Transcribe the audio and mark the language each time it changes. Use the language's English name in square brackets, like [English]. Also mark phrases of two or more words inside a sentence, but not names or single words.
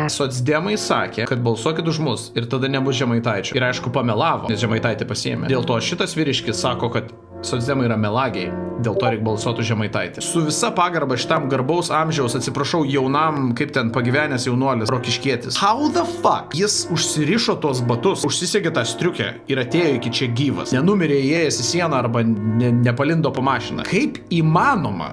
[Lithuanian] Socdemai sakė, kad balsuokit už mus ir tada nebus Žemaitaičio. Ir aišku pamelavo, nes Žemaitaitį pasiėmė. Dėl to šitas vyriškis sako, kad socdemai yra melagiai, dėl to reikia balsuoti už Žemaitaitį. Su visa pagarba šitam garbaus amžiaus, atsiprašau, jaunam, kaip ten pagyvenęs jaunuolis, rokiškietis. [English] How the fuck? [Lithuanian] Jis užsirišo tos batus, užsisegė tą striukę ir atėjo iki čia gyvas. Nenumirė įėjęs į sieną arba nepalindo po mašiną. Kaip įmanoma